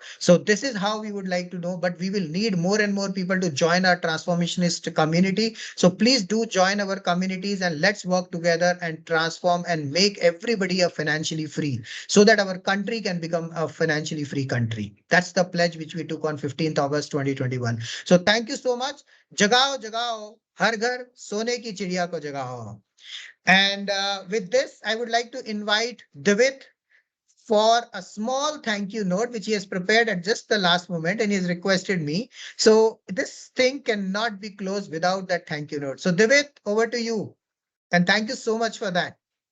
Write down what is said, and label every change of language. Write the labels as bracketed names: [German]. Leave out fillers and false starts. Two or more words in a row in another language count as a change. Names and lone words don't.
[English] So this is how we would like to know, but we will need more and more people to join our transformationist community. So please do join our communities and let's work together and transform and make everybody a financially free, so that our country can become a financially free country. That's the pledge which we took on 15th August 2021. So thank you so much. [Hindi] जगाओ, जगाओ, हर घर सोने की चिड़िया को जगाओ. [English] And with this, I would like to invite Divit for a small thank you note, which he has prepared at just the last moment and he has requested me. So this thing cannot be closed without that thank you note. So Divit, over to you. And thank you so much for that.